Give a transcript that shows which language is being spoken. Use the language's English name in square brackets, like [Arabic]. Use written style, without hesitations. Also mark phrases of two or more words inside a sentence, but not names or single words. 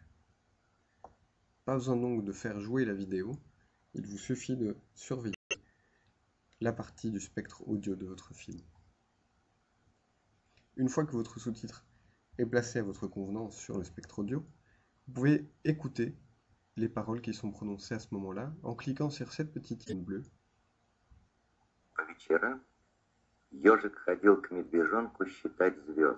[French] Pas besoin donc de faire jouer la vidéo, il vous suffit de surveiller la partie du spectre audio de votre film. Une fois que votre sous-titre est placé à votre convenance sur le spectre audio, vous pouvez écouter les paroles qui sont prononcées à ce moment-là en cliquant sur cette petite ligne bleue. [Russian] По вечерам ежик ходил к медвежонку считать звезд.